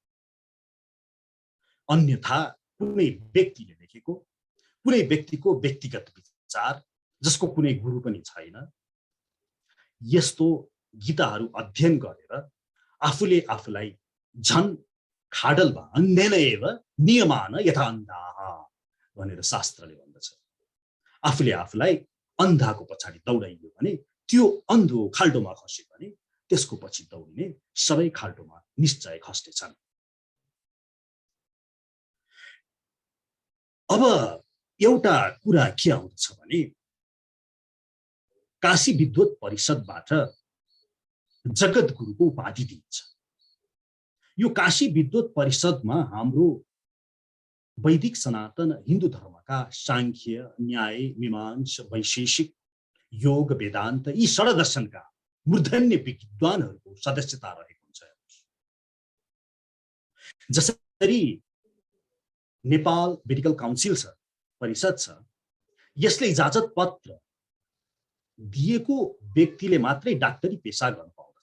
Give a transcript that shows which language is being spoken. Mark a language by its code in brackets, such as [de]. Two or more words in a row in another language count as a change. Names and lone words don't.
[ne] अन्यथा कुनै व्यक्तिले लेखेको कुनै व्यक्तिको व्यक्तिगत विचार जसको कुनै गुरु पनि छैन यस्तो गीताहरू अध्ययन गरेर आफूले आफूलाई झन् खाडलमा [sa] अन्धेन एव नियमान यथा अन्धाः [ne] भनेर शास्त्रले भन्दछ। आफूले आफूलाई अन्धाको पछाडि दौडाइयो भने त्यो अन्धो खाल्डोमा खस्यो भने त्यसको पछि दौडिने सबै खाल्डोमा निश्चय खस्नेछन्। अब एउटा कुरा के आउँछ भने काशी विद्वत परिषदबाट जगत गुरुको उपाधि दिइन्छ। यो काशी विद्वत परिषदमा हाम्रो वैदिक सनातन हिन्दू धर्मका सांख्य, न्याय, मीमांसा, वैशेषिक, योग, वेदान्त यी षड्दर्शनका मूर्धन्य विद्वानहरूको सदस्यता रहेको हुन्छ। जसरी नेपाल मेडिकल काउन्सिल छ, परिषद छ, यसले इजाजत पत्र दिएको व्यक्तिले मात्रै डाक्टरी पेशा गर्न पाउँदछ।